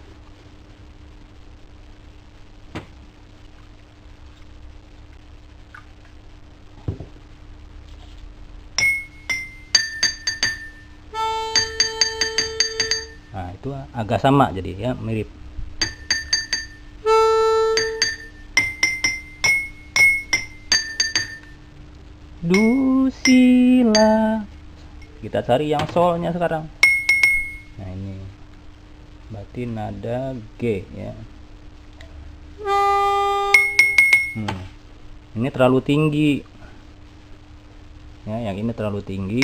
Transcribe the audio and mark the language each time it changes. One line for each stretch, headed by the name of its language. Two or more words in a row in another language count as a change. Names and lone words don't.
Indonesian: Nah itu agak sama jadi ya, mirip. Du si la, kita cari yang solnya sekarang. Nah ini berarti nada G ya. Ini terlalu tinggi ya, yang ini terlalu tinggi.